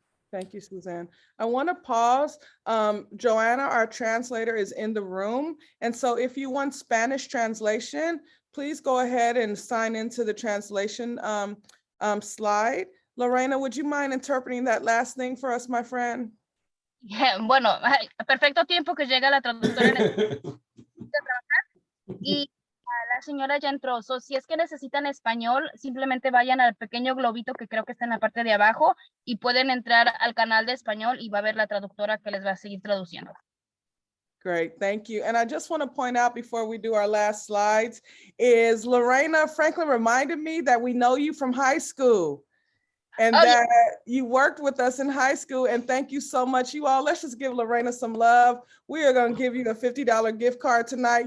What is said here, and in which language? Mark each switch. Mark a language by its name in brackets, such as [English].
[English] Thank you, Suzanne. I want to pause. Joanna, our translator, is in the room. And so if you want Spanish translation, please go ahead and sign into the translation slide. Lorena, would you mind interpreting that last thing for us, my friend? [Spanish] Bueno, perfecto tiempo que llega la traductora y la señora ya entró. [English] So, [Spanish] si es que necesitan español, simplemente vayan al pequeño globito que creo que está en la parte de abajo y pueden entrar al canal de español y va a ver la traductora que les va a seguir traduciendo. [English] Great, thank you. And I just want to point out before we do our last slides is Lorena Franklin reminded me that we know you from high school. And that you worked with us in high school, and thank you so much. You all, let's just give Lorena some love. We are going to give you a $50 gift card tonight.